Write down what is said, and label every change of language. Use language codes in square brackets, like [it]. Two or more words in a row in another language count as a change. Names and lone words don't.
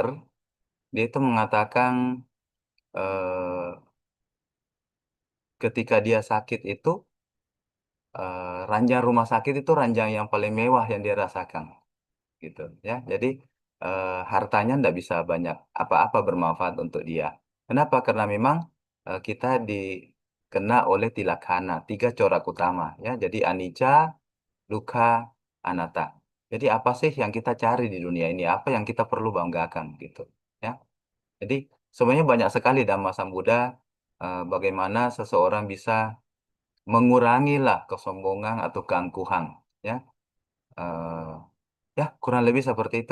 [id] Dia itu mengatakan eh, ketika dia sakit itu ranjang rumah sakit itu ranjang yang paling mewah yang dia rasakan gitu ya. Jadi hartanya tidak bisa banyak apa-apa bermanfaat untuk dia. Kenapa? Karena memang kita dikena oleh tilakhana, tiga corak utama ya. [pi] Jadi anicca, dukkha, anatta. [id] Jadi apa sih yang kita cari di dunia ini? Apa yang kita perlu banggakan gitu ya. Jadi sebenarnya banyak sekali Dhamma Sambuddha bagaimana seseorang bisa mengurangilah kesombongan atau keangkuhan ya. Eh, ya kurang lebih seperti itu.